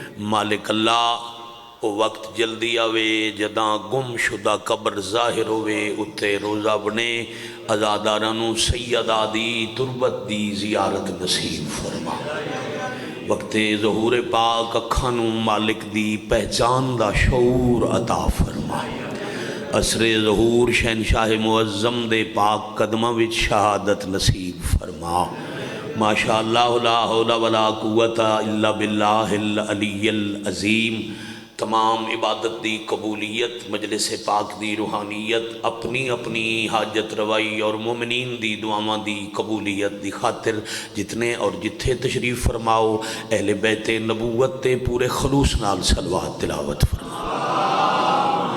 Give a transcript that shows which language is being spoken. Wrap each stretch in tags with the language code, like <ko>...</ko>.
<pa>مالک اللہ او وقت جلدی آوے جداں گم شدہ قبر ظاہر ہوئے اتے روزہ بنے عزادارانو سیدہ دی تربت دی زیارت نصیب فرما. وقت ظہور پاک اکھانو مالک دی پہچان دا شعور عطا فرما. عصر ظہور شہنشاہ معظم دے پاک قدمہ وچ شہادت نصیب فرما.</pa> <ar>ماشاءاللہ لا حول ولا قوت الا باللہ العلی العظیم.</ar> <pa>تمام عبادت دی قبولیت مجلس پاک دی روحانیت اپنی اپنی حاجت روائی اور مومنین دی دعاواں دی قبولیت دی خاطر جتنے اور جتھے تشریف فرماؤ اہل بیت نبوت تے پورے خلوص نال صلوات تلاوت فرماؤ.</pa>